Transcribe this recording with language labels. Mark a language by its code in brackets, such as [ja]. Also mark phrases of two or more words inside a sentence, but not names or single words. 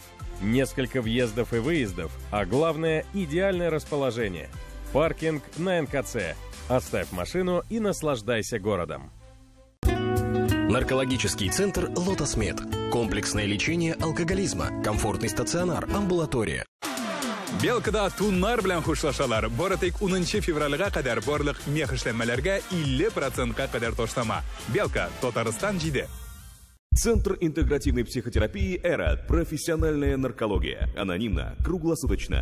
[ru] Несколько въездов и выездов, а главное – идеальное расположение. Паркинг на НКЦ. Оставь машину и наслаждайся городом. Наркологический центр «Лотос-Мед». Комплексное лечение алкоголизма, комфортный стационар, амбулатория. [tt] Белкада туннар белән хушлашалар. Бары тик 10 февральгә кадәр барлык мех эшләнмәләргә 50%-ка кадәр ташлама. Белка, Татарстан 7. [ru] Центр интегративной психотерапии «Эра». Профессиональная наркология. Анонимно, круглосуточно.